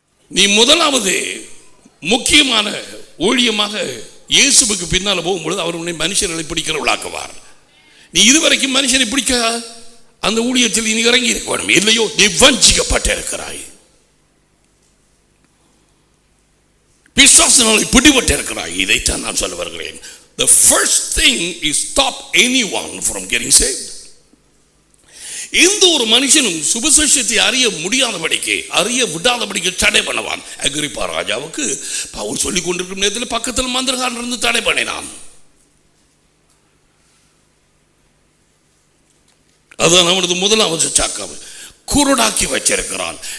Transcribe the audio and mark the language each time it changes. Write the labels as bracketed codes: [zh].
[ta] நீ முதலாவது முக்கியமான ஊழியமாக இயேசுவுக்கு பின்னால் போகும்பொழுது அவர் உன்னை மனுஷர்களை பிடிக்கிறவளாக்குவார். நீ இதுவரைக்கும் மனுஷனை பிடிக்க அந்த ஊழியத்தில் நீ இறங்கி இருக்க வேண்டும். இல்லையோ நீ வஞ்சிக்கப்பட்டு இருக்கிறாய், பிசாசினாலே பிடிபட்டு இருக்கிறாய். இதைத்தான் நான் சொல்ல வருகிறேன். [en] The first thing is stop anyone from getting saved. [ta] எந்த ஒரு மனுஷனும் சுவிசேஷத்தை அறிய முடியாதபடிக்கு, அறிய விடாதபடிக்கு தடை பண்ணுவான். அகிரிப்பா ராஜாவுக்கு பவுல் சொல்லிக் கொண்டிருக்கும் நேரத்தில் பக்கத்தில் மந்திரகாரன் இருந்து தடை பண்ணினான். அதுதான் அவனது முதலாவது சாக்கம். குருடாக்கி வச்சிருக்கிறான்.